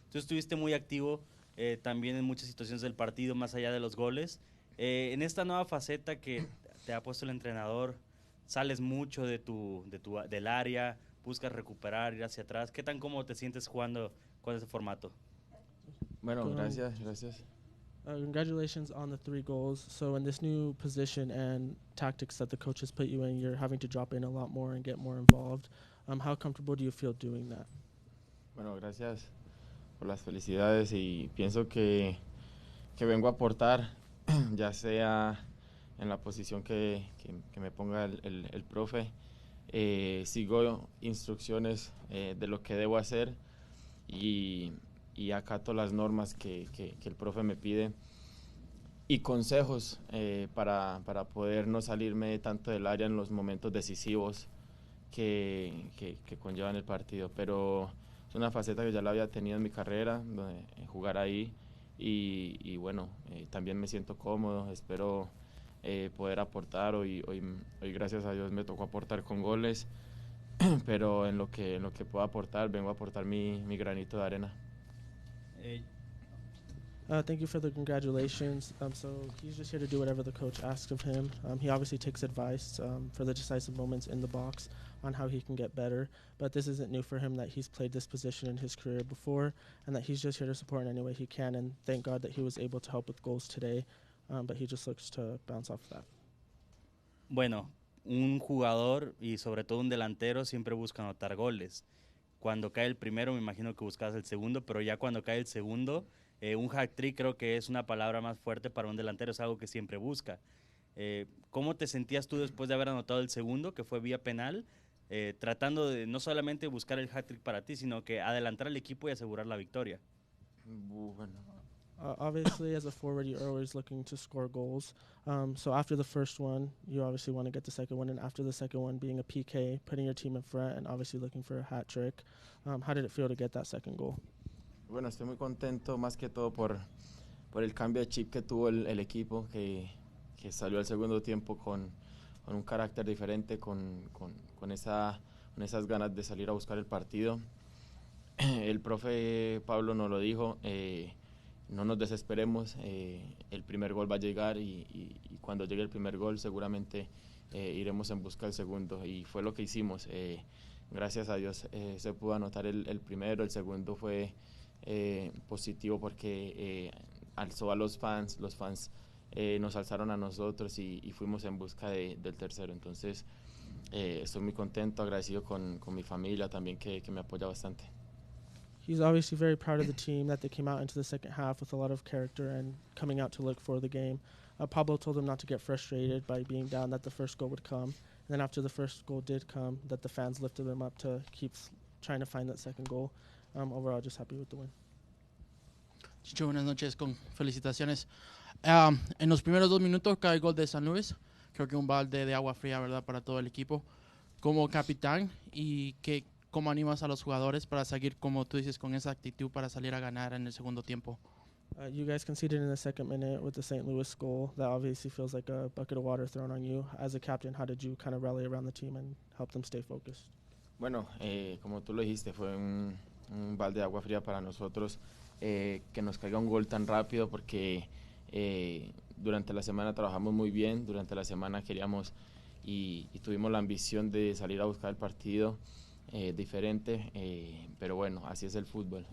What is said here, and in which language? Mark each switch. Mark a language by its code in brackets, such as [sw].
[es] Tú estuviste muy activo también en muchas situaciones del partido, más allá de los goles. En esta nueva faceta que te ha puesto el entrenador, sales mucho del área, buscas recuperar, ir hacia atrás. ¿Qué tan cómodo te sientes jugando con ese formato? Bueno, gracias. [en] Congratulations on the 3 goals. So in this new position and tactics that the coaches put you in, you're having to drop in a lot more and get more involved. How comfortable do you feel doing that? [es] Bueno, gracias por las felicidades y pienso que vengo a aportar, ya sea en la posición que me ponga el profe. Sigo instrucciones de lo que debo hacer y acato las normas que el profe me pide y consejos para poder no salirme tanto del área en los momentos decisivos que conllevan el partido, pero es una faceta que ya la había tenido en mi carrera, jugar ahí y bueno, también me siento cómodo, espero poder aportar. Hoy gracias a Dios me tocó aportar con goles, pero en lo que puedo aportar, vengo a aportar mi granito de arena. [en] Thank you for the congratulations. So he's just here to do whatever the coach asks of him. He obviously takes advice for the decisive moments in the box on how he can get better. But this isn't new for him, that he's played this position in his career before, and that he's just here to support in any way he can. And thank God that he was able to help with goals today. But he just looks to bounce off that. [es] Bueno, un jugador y sobre todo un delantero siempre busca anotar goles. Cuando cae el primero, me imagino que buscabas el segundo, pero ya cuando cae el segundo, un hat-trick creo que es una palabra más fuerte para un delantero, es algo que siempre busca. ¿Cómo te sentías tú después de haber anotado el segundo, que fue vía penal, tratando de no solamente buscar el hat-trick para ti, sino que adelantar al equipo y asegurar la victoria? Bueno. [en] Obviously, as a forward, you're always looking to score goals. So after the first one, you obviously want to get the second one, and after the second one being a PK, putting your team in front and obviously looking for a hat trick. How did it feel to get that second goal? [es] Bueno, estoy muy contento más que todo por el cambio de chip que tuvo el equipo, que salió al segundo tiempo con un carácter diferente, con esas ganas de salir a buscar el partido. El profe Pablo nos lo dijo, no nos desesperemos, el primer gol va a llegar y cuando llegue el primer gol seguramente iremos en busca del segundo, y fue lo que hicimos. Gracias a Dios se pudo anotar el primero, el segundo fue positivo porque alzó a los fans nos alzaron a nosotros y fuimos en busca del tercero. Entonces estoy muy contento, agradecido con mi familia también que me apoya bastante. [en] He's obviously very proud of the team, that they came out into the second half with a lot of character and coming out to look for the game. Pablo told him not to get frustrated by being down, that the first goal would come. And then after the first goal did come, that the fans lifted him up to keep trying to find that second goal. Overall, just happy with the win. [es] Chicho, buenas noches, con felicitaciones. En los primeros 2 minutos cae el gol de San Luis. Creo que un balde de agua fría, ¿verdad?, para todo el equipo. Como capitán, y ¿cómo animas a los jugadores para seguir, como tú dices, con esa actitud para salir a ganar en el segundo tiempo? [en] You guys conceded in the second minute with the St. Louis goal. That obviously feels like a bucket of water thrown on you. As a captain, how did you kind of rally around the team and help them stay focused? [es] Bueno, como tú lo dijiste, fue un balde de agua fría para nosotros que nos caiga un gol tan rápido, porque durante la semana trabajamos muy bien, durante la semana queríamos y tuvimos la ambición de salir a buscar el partido diferente, pero bueno, así es el fútbol.